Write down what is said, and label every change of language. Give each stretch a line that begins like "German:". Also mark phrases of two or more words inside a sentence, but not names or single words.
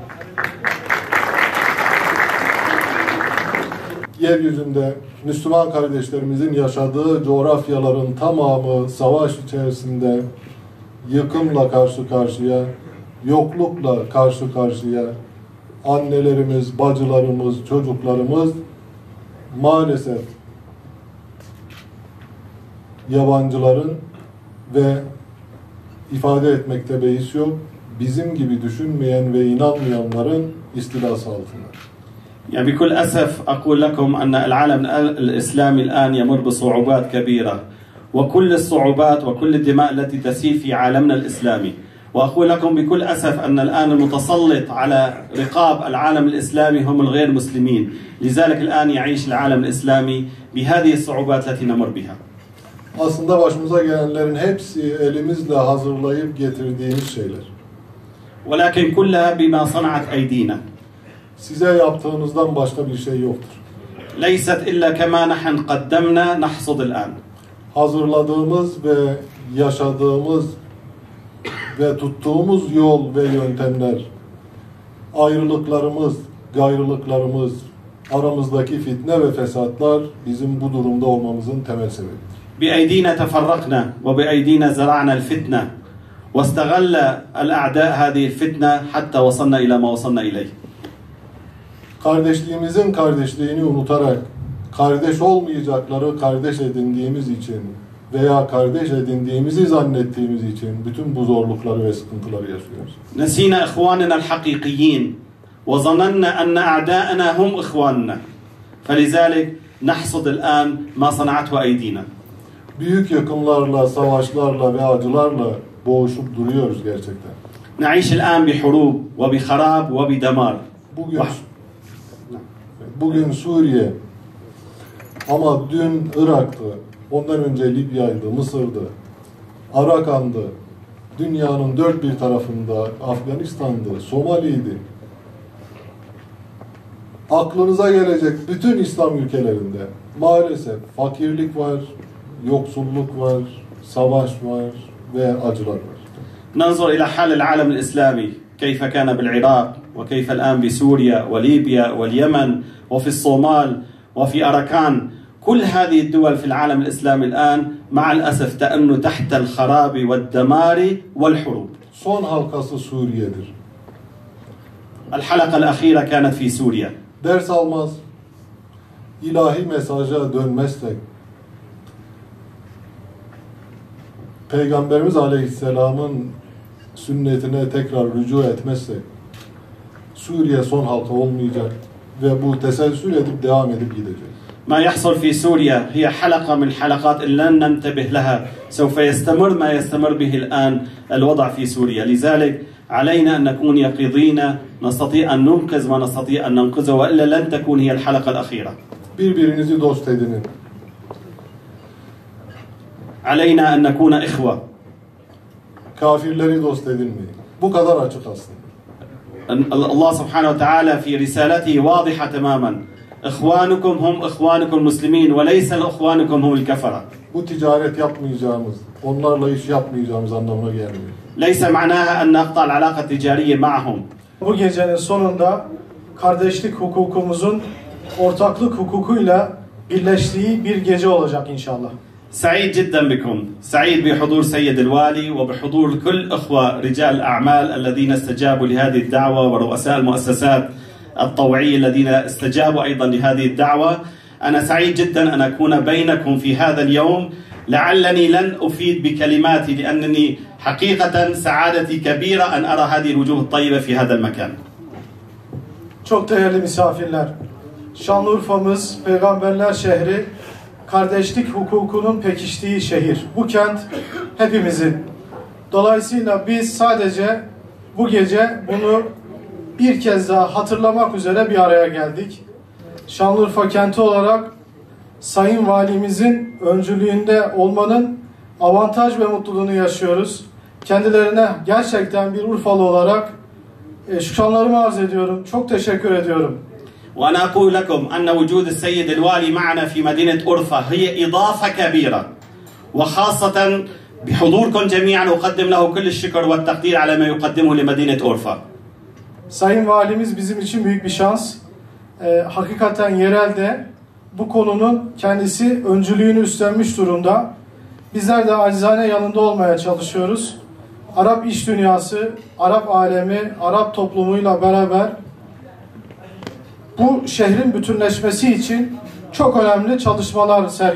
Turkish: Yeryüzünde Müslüman kardeşlerimizin yaşadığı coğrafyaların tamamı savaş içerisinde yıkımla karşı karşıya, yoklukla karşı karşıya, annelerimiz, bacılarımız, çocuklarımız maalesef yabancıların ve ifade etmekte beis yok, bizim gibi düşünmeyen ve inanmayanların istilası altında.
Arabic: يعني بكل أسف أقول لكم أن العالم الإسلامي الآن يمر بصعوبات كبيرة وكل الصعوبات وكل الدماء التي تسيل في عالمنا الإسلامي وأقول لكم بكل أسف أن الآن المتسلط على رقاب العالم الإسلامي هم الغير مسلمين لذلك الآن يعيش العالم الإسلامي بهذه الصعوبات التي نمر بها.
Turkish: Aslında başımıza gelenlerin hepsi elimizle hazırlayıp getirdiğimiz şeyler.
Arabic: ولكن كلها بما صنعت أيدينا.
Turkish: Size yaptığınızdan başka bir şey yoktur.
Arabic: ليست إلا كما نحن قدمنا نحصد الآن.
Turkish: Hazırladığımız ve yaşadığımız ve tuttuğumuz yol ve yöntemler, ayrılıklarımız, gayrılıklarımız, aramızdaki fitne ve fesatlar bizim bu durumda olmamızın temel sebebidir.
Arabic: بأيدينا تفرقنا وبأيدينا زرعنا الفتنة واستغل الأعداء هذه الفتنة حتى وصلنا إلى ما وصلنا إليه.
Turkish: Kardeşliğimizin kardeşliğini unutarak kardeş olmayacakları kardeş edindiğimiz için veya kardeş edindiğimizi zannettiğimiz için bütün bu zorlukları ve sıkıntıları yaşıyoruz.
Arabic: نسينا إخواننا الحقيقيين وظننا أن أعداءنا هم إخواننا فلذلك نحصد الآن ما صنعته أيدينا.
Turkish: Büyük yıkımlarla, savaşlarla ve acılarla boğuşup duruyoruz gerçekten.
Arabic: نعيش الآن بحروب وبخراب وبدمار.
Turkish: Bugün Suriye ama dün Irak'tı, ondan önce Libya'ydı, Mısır'dı, Arakan'dı, dünyanın dört bir tarafında Afganistan'dı, Somali'ydi. Aklınıza gelecek bütün İslam ülkelerinde maalesef fakirlik var, yoksulluk var, savaş var ve acılar var.
Arabic: ننظر إلى حال العالم الإسلامي كيف كان بالعراق وكيف الآن بسوريا وليبيا واليمن وفي الصومال وفي أراكان كل هذه الدول في العالم الإسلامي الآن مع الأسف تأن تحت الخراب والدمار والحروب.
Turkish: Son halkası Suriye'dir.
Arabic: الحلقة الأخيرة كانت في سوريا.
Turkish: Ders almaz, ilahi mesaja dönmezsek, Peygamberimiz Aleyhisselam'ın sünnetine tekrar rücu etmezsek, Suriye son halka olmayacak ve bu teselsül edip devam edip gideceğiz.
Arabic: ما يحصل في سوريا هي حلقة من حلقات إن لن ننتبه لها سوف يستمر ما يستمر به الآن الوضع في سوريا لذلك علينا أن نكون يقظين نستطيع أن ننقذ ما نستطيع أن ننقذه وإلا لن تكون هي الحلقة الأخيرة.
Turkish: Birbirinizi dost edinin.
Arabic: علينا أن نكون إخوة.
Turkish: Kafirleri dost edinmeyin. Bu kadar açık aslında.
Arabic: الله سبحانه وتعالى في رسالته واضحة تماما إخوانكم هم إخوانكم المسلمين وليس إخوانكم هم الكفرة.
Turkish: Bu ticaret yapmayacağımız, onlarla iş yapmayacağımız anlamına gelmiyor.
Arabic: ليس معناها أن نقطع العلاقة التجارية معهم.
Turkish: Bu gecenin sonunda kardeşlik hukukumuzun ortaklık hukukuyla birleştiği bir gece olacak inşallah.
Arabic: سعيد جدا بكم سعيد بحضور سيد الوالي وبحضور كل إخوة رجال الأعمال الذين استجابوا لهذه الدعوة ورؤساء المؤسسات الطوعية الذين استجابوا أيضا لهذه الدعوة. أنا سعيد جدا أن أكون بينكم في هذا اليوم لعلني لن أفيد بكلماتي لأنني حقيقة سعادتي كبيرة أن أرى هذه الوجوه الطيبة في هذا المكان.
Turkish: Çok değerli misafirler, Şanlıurfa'mız Peygamberler şehri, kardeşlik hukukunun pekiştiği şehir. Bu kent hepimizin. Dolayısıyla biz sadece bu gece bunu bir kez daha hatırlamak üzere bir araya geldik. Şanlıurfa kenti olarak Sayın Valimizin öncülüğünde olmanın avantaj ve mutluluğunu yaşıyoruz. Kendilerine gerçekten bir Urfalı olarak şükranlarımı arz ediyorum. Çok teşekkür ediyorum.
Arabic: وأنا أقول لكم أن وجود السيد الوالي معنا في مدينة أورفا هي إضافة كبيرة وخاصة بحضوركم جميعا أقدم له كل الشكر والتقدير على ما يقدمه لمدينة أورفا.
Turkish: Sayın Valimiz bizim için büyük bir şans. Hakikaten yerelde bu konunun kendisi öncülüğünü üstlenmiş durumda. Bizler de acizane yanında olmaya çalışıyoruz. Arap iş dünyası, Arap alemi, Arap toplumuyla beraber bu şehrin bütünleşmesi için çok önemli çalışmalar sergiliyor.